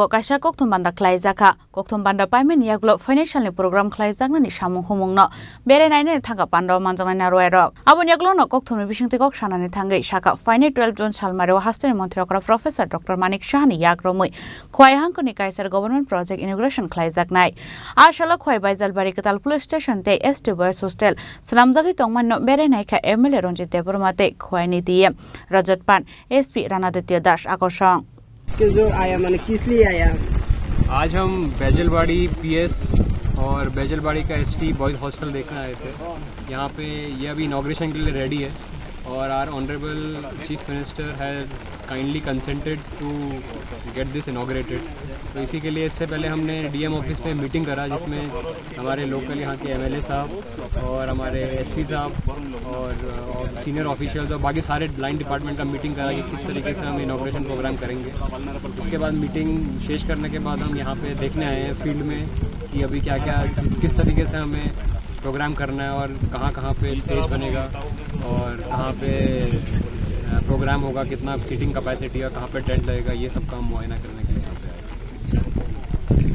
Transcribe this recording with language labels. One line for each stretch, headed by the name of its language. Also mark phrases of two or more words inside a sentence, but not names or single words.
Kok Borok: कायसा कक्थम बान्दा खालायजाखा कक्थम बान्दा पाइमेन याग्लो फाइनेंशियलनि प्रोग्राम खालायजागनानि सामुं हुमुंनो बेरायनायनि थांगा पान्दाव मानजांनाय नारवायरक आबोनि याग्लोनो कक्थमनि बिसिंथिखौ सानानै थांगै साका फाइने 12 जून सालमारेव हास्तिनि मन्थ्रियाव प्रोफेसर डॉक्टर मानिक शाहनि याग्रमै खयहांखनि कायसार
English: government project inauguration
Kok Borok: खालायजागनाय आशला खय बायजालबारि कटाल
English: police station
Kok Borok: ते
English: ST boys hostel
Kok Borok: सलामजागै तंमान्नो बेरायनायखा एमएलए रंजित देबबर्माते खयनि डीएम रजत पान एसपी रानादित्य दास आकर्षण
Hindi: जो आया मैंने किस लिए आया? आज हम बैजलबाड़ी पीएस और बैजलबाड़ी का
English: ST boys hostel
Hindi: देखने आए थे। यहाँ पे ये अभी इनॉग्रेशन के लिए रेडी है और
English: our honourable chief minister has kindly consented to get this inaugurated.
Hindi: तो इसी के लिए इससे पहले हमने
English: DM office
Hindi: पे मीटिंग करा जिसमें हमारे लोकल यहाँ के एमएलए साहब और हमारे एसपी साहब और
English: senior officials
Hindi: और बाकी सारे
English: line department
Hindi: का मीटिंग करा कि किस तरीके से हम
English: inauguration programme
Hindi: करेंगे। उसके बाद मीटिंग शेष करने के बाद हम यहाँ पे देखने आए हैं फील्ड में कि अभी क्या क्या किस तरीके से हमें प्रोग्राम करना है और कहाँ पे स्टेज बनेगा और कहाँ पे प्रोग्राम होगा, कितना
English: seating capacity
Hindi: है, कहाँ पे टेंट लगेगा, ये सब काम मुआयना करने के लिए यहाँ पे आए।